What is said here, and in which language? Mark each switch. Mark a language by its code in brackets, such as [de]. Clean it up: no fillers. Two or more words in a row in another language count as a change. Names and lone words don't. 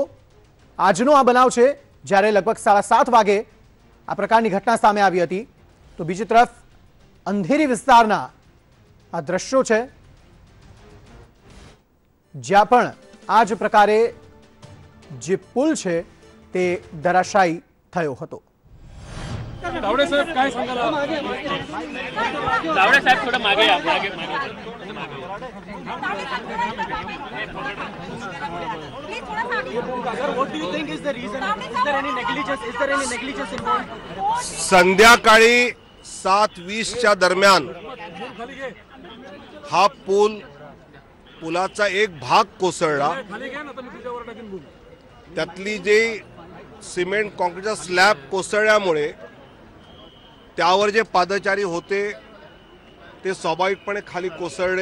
[gu] આજનો આ બનાવ છે, જ્યારે લગભગ 7:30 વાગે આ પ્રકારની ઘટના સામે આવી હતી। તો બીજી તરફ અંધેરી વિસ્તારના આ દ્રશ્યો છે, જ્યાં પણ આ જ પ્રકારે જે પુલ છે તે ધરાશાયી થયો હતો। [mr] दावड़े साहब काय सांगाल आप? दावड़े साहब थोड़ा मागे आप आगे Sir, [en] what do you think is the reason? Is there any negligence involved? [mr] संध्याकाळी 7:20च्या दरम्यान हा पुलाचा एक भाग कोसळला। त्यातली जे सिमेंट कॉन्क्रीटचा स्लॅब कोसळल्यामुळे त्यावर जे पादचारी होते ते स्वाभाविकपणे खाली कोसळले।